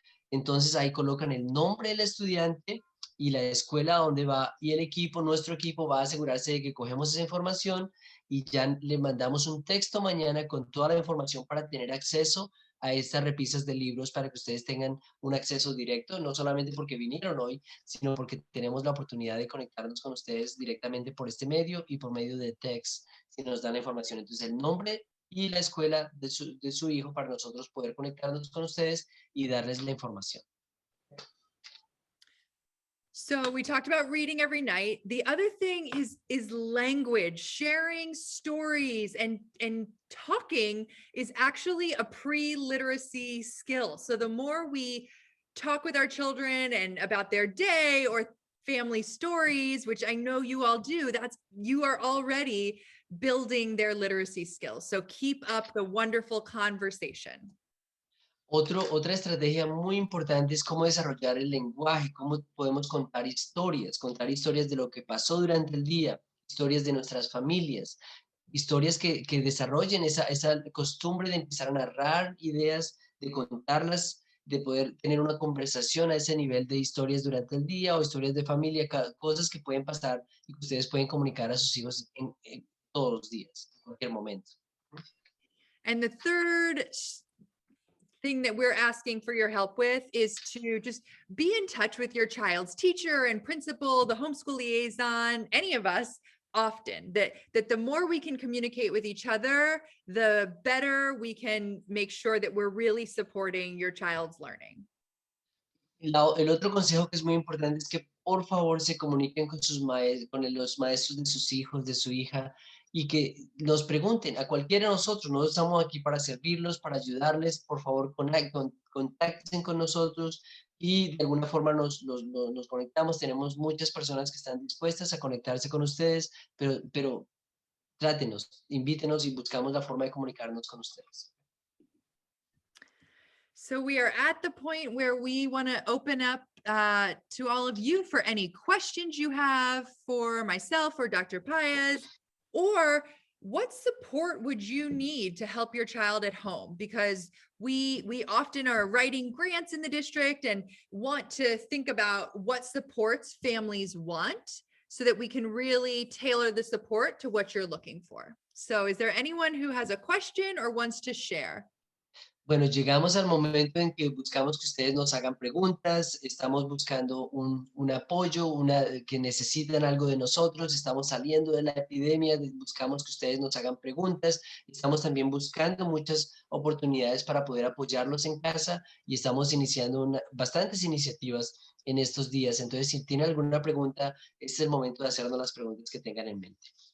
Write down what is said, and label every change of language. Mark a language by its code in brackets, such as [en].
[es] entonces ahí colocan el nombre del estudiante y la escuela donde va, y el equipo, nuestro equipo va a asegurarse de que cogemos esa información y ya le mandamos un texto mañana con toda la información para tener acceso a estas repisas de libros para que ustedes tengan un acceso directo, no solamente porque vinieron hoy, sino porque tenemos la oportunidad de conectarnos con ustedes directamente por este medio y por medio de text, si nos dan la información. Entonces, el nombre y la escuela de su hijo para nosotros poder conectarnos con ustedes y darles la información. [en] So we talked about reading every night. The other thing is language. Sharing stories and talking is actually a pre-literacy skill. So the more we talk with our children and about their day or family stories, which I know you all do, you are already building their literacy skills. So keep up the wonderful conversation. [es] Otra estrategia muy importante es cómo desarrollar el lenguaje, cómo podemos contar historias de lo que pasó durante el día, historias de nuestras familias, historias que desarrollen esa costumbre de empezar a narrar ideas, de contarlas, de poder tener una conversación a ese nivel de historias durante el día o historias de familia, cosas que pueden pasar y que ustedes pueden comunicar a sus hijos en todos los días, en cualquier momento. [en] And the third thing that we're asking for your help with is to just be in touch with your child's teacher and principal, the homeschool liaison, any of us often, that the more we can communicate with each other, the better we can make sure that we're really supporting your child's learning. [es] El otro consejo que es muy importante es que por favor se comuniquen con los maestros de sus hijos, de su hija, y que nos pregunten a cualquiera de nosotros. Nosotros estamos aquí para servirlos, para ayudarles. Por favor, contacten con nosotros y de alguna forma nos conectamos. Tenemos muchas personas que están dispuestas a conectarse con ustedes, pero trátenos, invítenos y buscamos la forma de comunicarnos con ustedes. [en] So we are at the point where we want to open up to all of you for any questions you have for myself or Dr. Paez, or what support would you need to help your child at home? Because we often are writing grants in the district and want to think about what supports families want so that we can really tailor the support to what you're looking for. So is there anyone who has a question or wants to share? [es] Bueno, llegamos al momento en que buscamos que ustedes nos hagan preguntas, estamos buscando un apoyo, que necesitan algo de nosotros, estamos saliendo de la epidemia, buscamos que ustedes nos hagan preguntas, estamos también buscando muchas oportunidades para poder apoyarlos en casa y estamos iniciando bastantes iniciativas en estos días. Entonces, si tienen alguna pregunta, este es el momento de hacernos las preguntas que tengan en mente.